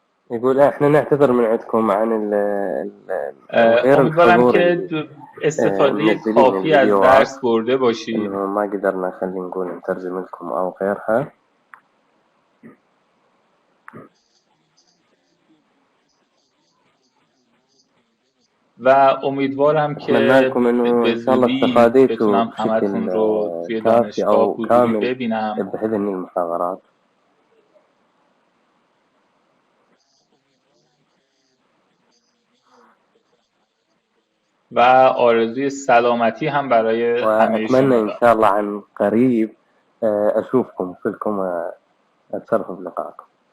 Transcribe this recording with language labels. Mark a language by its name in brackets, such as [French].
[Arabic] يقول احنا نعتذر من عندكم عن غير [Persian] امیدوارم که استفاده کافی از درس برده باشید. [Arabic] ما قدرنا خلينا نقول نترجم لكم او غيرها. [Persian] و امیدوارم که به زودی بتونم همتون رو توی دانشگاه حضوری ببینم. [Arabic] بحيث ان المحاضرات [Persian] و آرزوی سلامتی هم برای همه شما. [Arabic] وأتمنى إن شاء الله عن قريب أشوفكم كلكم وأتشرف بلقائكم.